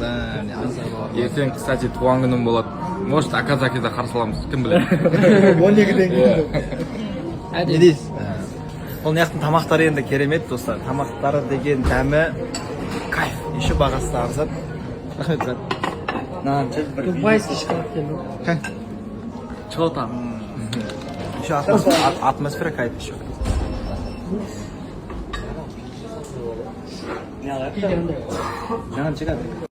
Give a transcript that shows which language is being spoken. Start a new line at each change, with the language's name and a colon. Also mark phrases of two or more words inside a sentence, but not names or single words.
Kazakh: Ертең, кстати, туған күнім болады. Может, Аказакиде қарсы аламыз, кім біледі. 12-ден келді. Не дейсіз? Ол мына тамақтары енді керемет, достар. Тамақтары деген дәмі кайф. Еще бағасы да арзан. Рахмет, брат.
Russian: Дубайский шоколад
Kazakh: келді.
Russian: Чего там? Еще атмосфера кайф еще.
Kazakh: Жаңа шығады.